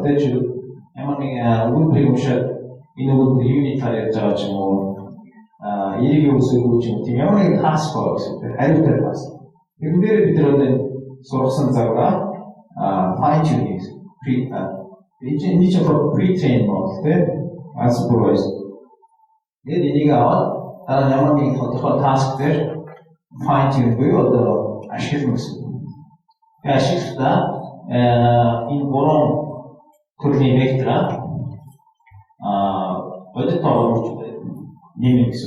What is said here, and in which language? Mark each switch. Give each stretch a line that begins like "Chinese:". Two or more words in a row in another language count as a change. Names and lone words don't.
Mongolian: Тэгээд чи ямар нэгэн өгүүлбэрийг уншаад энэ өгүүлбэр unit-аар яаж байгаа ч юм уу энийг үсгэж юм тийм ямар нэгэн task байгаа гэсэн. Хариутай task. Тэрэн дээр бид нар одоо сургасан цагаа
English: fine tuning
Mongolian: энэ чинь
English: pre-train model
Mongolian: тийм unsupervised. Тэгээд энийг аваад дараа ямар нэгэн тодорхой task дээр
English: fine tune
Mongolian: буюу одоо ашиглах гэсэн. Тэгээд ашиглахдаа энэ гурван төрлийн вектораа бодит тоолж нэмэх гэсэн.